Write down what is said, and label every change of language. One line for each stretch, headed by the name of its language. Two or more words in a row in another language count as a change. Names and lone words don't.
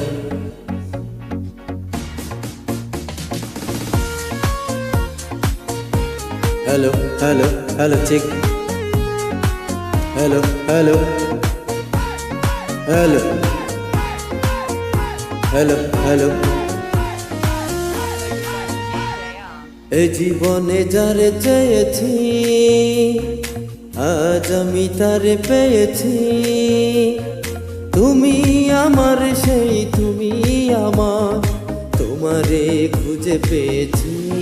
English: Hello, hello, hello, chick. Hello, hello. Hello. Hello, hello.
Bangla: এই জীবনে যারে চেয়েছি আজ আমি তারে পেয়েছি। তুমি আমার সেই তুমি আমার, তোমারে খুঁজে পেয়েছি।